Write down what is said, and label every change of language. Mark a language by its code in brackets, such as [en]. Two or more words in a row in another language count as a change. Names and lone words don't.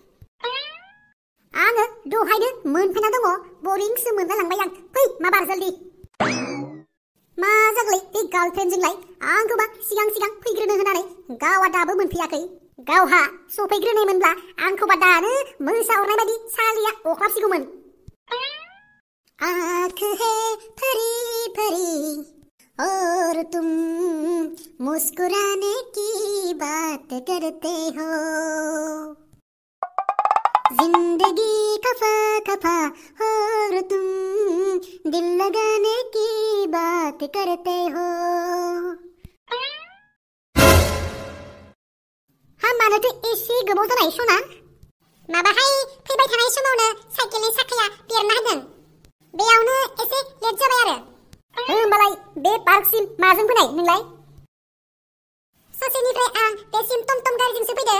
[brx] आङो दहायनो मोनफैना दङ। बरिंसो मोनलायलांबाय आं। फै माबार जल्दी। मा जागोलै बे गार्लफ्रेन्डजोंलाय? आंखौबा सिगां सिगां फैग्रोनो होनानै गावआ दाबो मोनफैयाखै। गावहा सफैग्रोनायमोनब्ला आंखौबा दानो मोसाहरनाय बायदि सालिया अख्लाबसिगौमोन। [hi] आँख है परी परी और तुम मुस्कुराने की बात करते हो, जिंदगी खफा खफा और तुम दिल लगाने की बात करते हो। [brx] हाँ मानोथो एसे गोबाव जाबाय सना? माबाहाय फैबाय थानाय समावनो साइकेलनि साखाया बेरना होदों। बेयावनो एसे लेट जाबाय आरो। होमबालाय बे पार्कसिम माजों फैनाय नोंलाय? ससेनिफ्राय आं बेसिम टमटम गारिजोंसो फैदों।